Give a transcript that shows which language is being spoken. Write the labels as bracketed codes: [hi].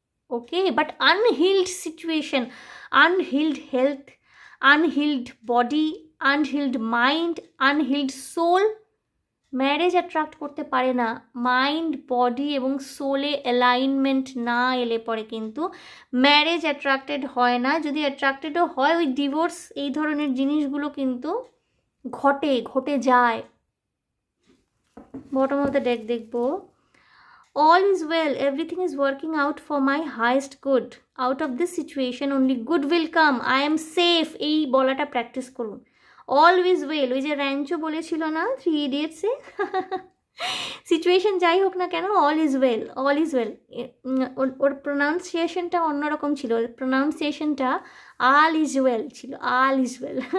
[bn] Okay, but আনহিল্ড situation, আনহিল্ড health, আনহিল্ড body, আনহিল্ড mind, আনহিল্ড soul marriage attract করতে পারে না। মাইন্ড, বডি এবং সোলে অ্যালাইনমেন্ট না এলে পরে কিন্তু ম্যারেজ অ্যাট্রাক্টেড হয় না। যদি অ্যাট্রাক্টেডও হয়, ওই ডিভোর্স এই ধরনের জিনিসগুলো কিন্তু ঘটে যায়। [en] bottom of the deck [bn] দেখবো, [en] all is well, everything is working out for my highest good, out of this situation only good will come, I am safe, [bn] এই বলাটা প্র্যাকটিস করুন। অলওয়েজ ওয়েল, ওই যে র্যাঞ্চো বলেছিল না 3 ইডিয়টসে, সিচুয়েশন যাই হোক না কেন, [en] All is well, all is well. [bn] ওর প্রোনাউন্সিয়েশনটা অন্যরকম ছিল, প্রোনাউন্সিয়েশনটা আল ইজ ওয়েল ছিল, আল ইজ ওয়েল।